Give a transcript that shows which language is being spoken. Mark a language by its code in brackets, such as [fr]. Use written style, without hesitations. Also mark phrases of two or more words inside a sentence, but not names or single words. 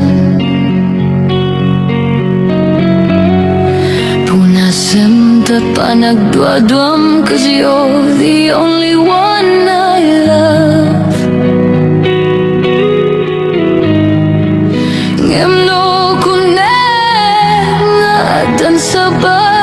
[ilo] Punasem ta panagduadwam [en] cause you're the only one I love [ilo] Ngem no kunem nga dan sabay